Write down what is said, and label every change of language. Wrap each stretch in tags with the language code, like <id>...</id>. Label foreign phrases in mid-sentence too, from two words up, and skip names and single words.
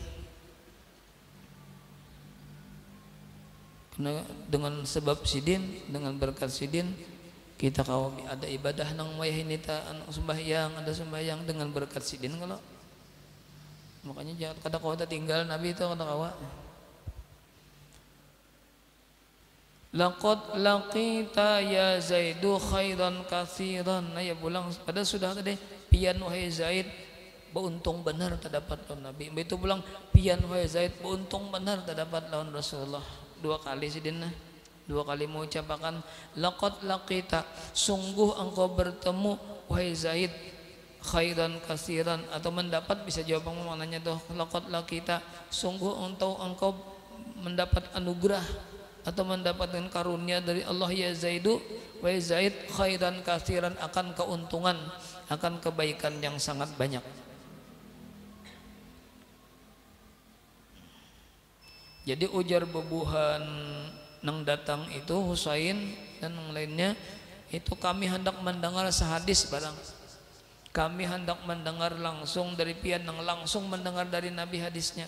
<bjn>Karena dengan sebab sidin, dengan berkat sidin, kita kalau ada ibadah nang mayah ini sembahyang, ada sembahyang dengan berkat sidin kalau. Makanya jangan kada kau tinggal Nabi itu kada kawa.</bjn> <ar>لقد لقيت يا زيد خيرا كثيرا.</ar> <bjn>Nah ya pulang pada sudah tadi pian wahai Zaid, beruntung benar terdapat lawan Nabi. Itu pulang pian wahai Zaid, beruntung benar terdapat lawan Rasulullah. Dua kali sidinna, dua kali mengucapkan</bjn> <ar>لقد لقيت,</ar> <id>sungguh engkau bertemu wahai Zaid</id> <ar>خيرا كثيرا,</ar> <id>atau mendapat bisa jawab maknanya tuh</id> <ar>لقد لقيت,</ar> <id>sungguh engkau mendapat anugerah atau mendapatkan karunia dari Allah</id> <ar>يا زيد,</ar> <id>wahai Zaid</id> <ar>خيرا كثيرا,</ar> <id>akan keuntungan, akan kebaikan yang sangat banyak.</id> <bjn>Jadi ujar bebuhan nang datang itu Husain dan yang lainnya itu, kami hendak mendengar sehadis barang, kami hendak mendengar langsung dari pian yang langsung mendengar dari Nabi hadisnya.</bjn>